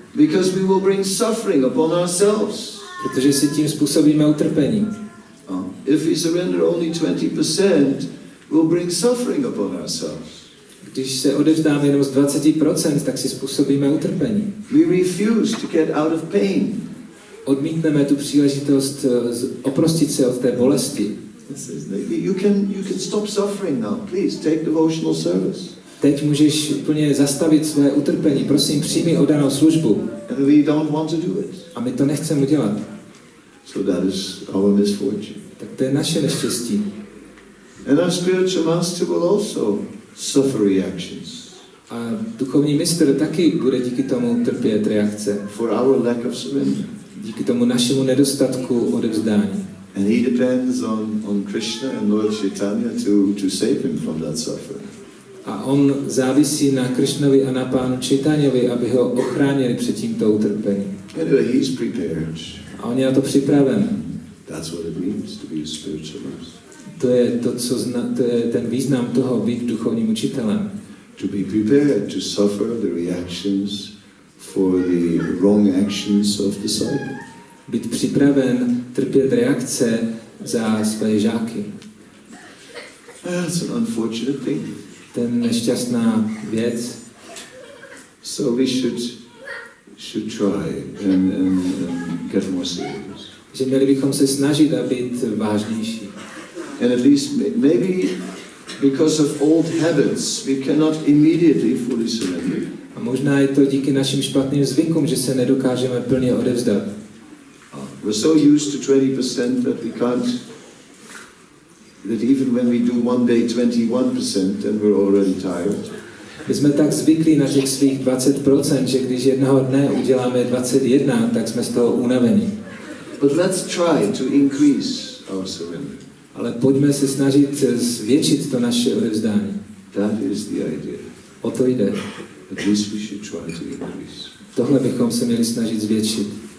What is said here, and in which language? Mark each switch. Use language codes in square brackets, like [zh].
[en] Because we will bring suffering upon ourselves. [cs] Protože si tím způsobíme utrpení. [en] If we surrender only 20%, we'll bring suffering upon ourselves. [cs] Když se odevzdáme jenom z 20%, tak si způsobíme utrpení. [en] We refuse to get out of pain. [cs] Odmítneme tu příležitost oprostit se od té bolesti. [en] You can stop suffering now. Please take devotional service. [cs] Teď můžeš úplně zastavit své utrpení. Prosím, přijmi oddanou službu. [en] And we don't want to do it. [cs] A my to nechceme udělat. [en] So that is our misfortune. [cs] Tak to je naše neštěstí. [en] And our spiritual master will also suffer reactions. [cs] A duchovní mistr taky bude díky tomu trpět reakce. [en] For our lack of surrender. [cs] Díky tomu našemu nedostatku odevzdání. [en] And he depends on Krishna and Lord Chaitanya to save him from that suffering. [cs] A on závisí na Krishnovi a na pánu Chaitanyovi, aby ho ochránili před tímto utrpením. [en] Anyway, he's prepared. [cs] A on je na to připraven. [en] That's what it means to be a spiritual master. [cs] To je to je ten význam toho být duchovním učitelem. [en] To be prepared to suffer the reactions for the wrong actions of disciples. [cs] Být připraven trpět reakce za své žáky. [en] That's an unfortunate thing. [cs] To je nešťastná věc. [en] So we should try and get more serious. [cs] Že měli bychom se snažit a být vážnější. [en] And at least maybe because of old habits, we cannot immediately fully surrender. [cs] A možná je to díky našim špatným zvykům, že se nedokážeme plně odevzdat. [en] We're so used to 20% that we can't, that even when we do one day 21%, then we're already tired. [cs] My jsme tak zvyklí na těch svých 20%, že když jednoho dne uděláme 21, tak jsme z toho unavení. [en] But let's try to increase our surrender. [cs] Ale pojďme se snažit zvětšit to naše odevzdání. [en] That is the idea. [cs] O to jde. [en] At least we should try to increase. [cs] Tohle bychom se měli snažit zvětšit.